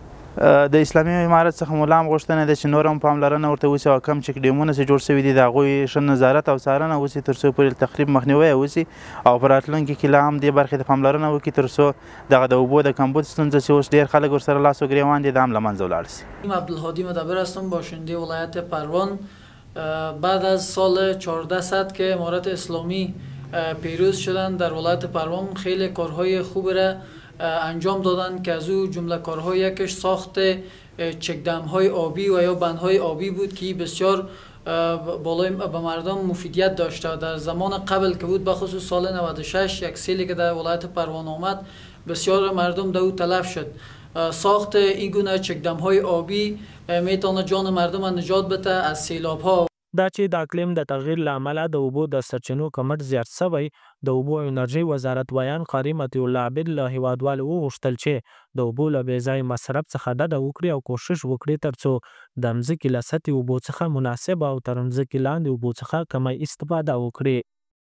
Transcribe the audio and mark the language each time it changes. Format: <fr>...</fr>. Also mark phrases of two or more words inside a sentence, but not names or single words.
<ps>د اسلامي امارت څخه ملا هم غوښتنه ده چې نور هم پاملرنه ورته وشي او کم چک ډیمونه چې جوړ شوي دي د هغوی ښه نظارت او څارنه وشي تر څو پورې تخریب مخنیوی وشي او په راتلونکي کې لا هم دې برخې ته پاملرنه وکړي تر څو دغه د اوبو د کمبود ستونزه چې اوس ډېر خلک ورسره لاس و ګرېوان دي دا هم له منځه ولاړ شي.</ps> <fa>عبدالهادی مدبر هستم، باشنده ولایت پروان. بعد از سال 1400 که امارت اسلامی پیروز شدند در ولایت پروان خیلی کارهای خوب را انجام دادند که از او جمله کارهای یکش ساخت چکدم‌های آبی و یا بندهای آبی بود که بسیار بالای به مردم مفیدیت داشته. در زمان قبل که بود بخصوص سال 96 یک سیلی که در ولایت پروان آمد بسیار مردم در او تلف شد. ساخت این گونه چکدم‌های آبی میتونه جان مردم نجات بده از سیلاب‌ها.</fa> <ps>دا چې د اقلیم د تغییر له امله د اوبو د سرچینو کمښت زیات سوی، د اوبو او انرژي وزارت ویان قاری مطیع الله عابد له هیوادوالو وغوښتل چې د اوبو له بې ځایه مصرف څخه ډډه وکړي او کوشش وکړي ترڅو د مځکې له سطحې اوبو څخه مناسب او تر مځکې لاندې اوبو څخه کمه استفاده وکړي.</ps>